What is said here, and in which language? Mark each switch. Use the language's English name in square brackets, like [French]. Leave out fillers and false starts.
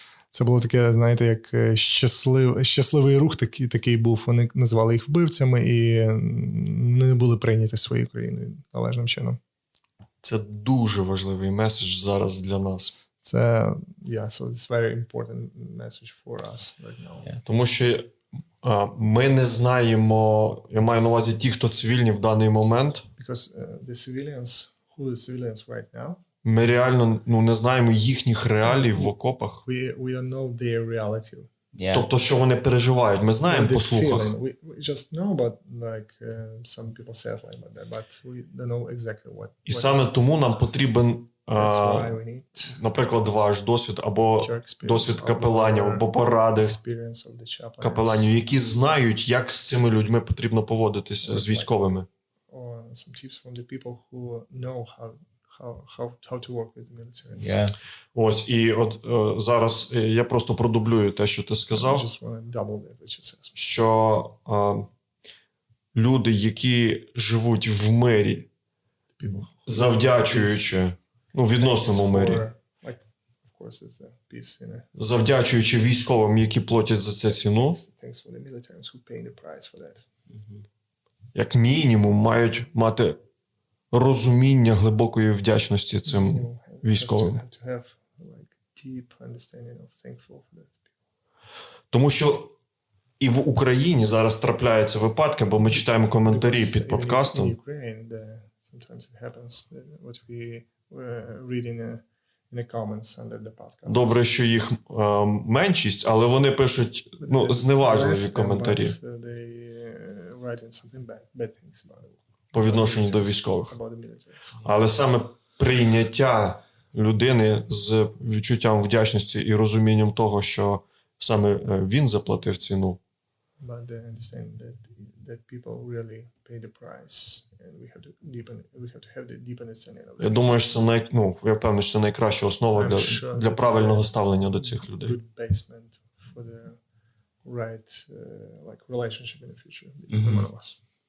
[Ukrainian] Це було таке, знаєте, як щасливий рух такий був. Вони називали їх вбивцями і не були прийняті своєю країною належним чином. Це дуже важливий меседж зараз для нас. [English] Це, so it's very important message for us right now. Yeah. [Ukrainian] Тому що ми не знаємо, я маю на увазі ті, хто цивільні в даний момент. [English] Because who the civilians right now, [Ukrainian] Ми реально не знаємо їхніх реалій в окопах. [English] we don't know their reality. Yeah. [Ukrainian] Тобто, що вони переживають, ми знаємо [English] What [Ukrainian] по [English] they're [Ukrainian] слухах. [English] feeling. We just know about, like, some people say like that, but we don't know exactly what. [Ukrainian] І [English] what [Ukrainian] саме [English] is it. [Ukrainian] тому нам потрібен, [English] That's why we need [Ukrainian] наприклад, ваш досвід або [English] your experience [Ukrainian] досвід [English] of [Ukrainian] капеланів, [English] our [Ukrainian] або поради [English] experience of the chaplains, [Ukrainian] капеланів, які знають, як з цими людьми потрібно поводитися, з військовими. [English] or some tips from the people who know how to work with the military. Yeah. [Ukrainian] Ось, і от зараз я просто продублюю те, що ти [English] I [Ukrainian] сказав, [English] just want to double that what you said. [Ukrainian] що люди, які живуть в мирі, [English] People who [Ukrainian] завдячуючи, в відносному мирі, [English] like, of course, it's a peace, [Ukrainian] завдячуючи військовим, які платять за це ціну, [English] thanks for the militaries who pay the price for that. [Ukrainian] як мінімум мають мати розуміння глибокої вдячності цим [English] You [Ukrainian] військовим. [English] have to have like deep understanding of thankful for that. [Ukrainian] Тому що і в Україні зараз трапляються випадки, бо ми читаємо коментарі під подкастом. [English] In Ukraine, sometimes it happens what we read in the comments under the podcast. [Ukrainian] Добре, що їх меншість, але вони пишуть зневажливі коментарі [English] They writing something bad things about it. [Ukrainian] по відношенню до військових. [English] About the militaries. [Ukrainian] Але саме прийняття людини з відчуттям вдячності і розумінням того, що саме він заплатив ціну. [English] But they understand that people really pay the price, and we have to have the deep understanding of that. [Ukrainian] Я думаю, що це я впевнений, що це найкраща основа для правильного ставлення до цих людей. [English] Good basement for the right like relationship in the future between one of us.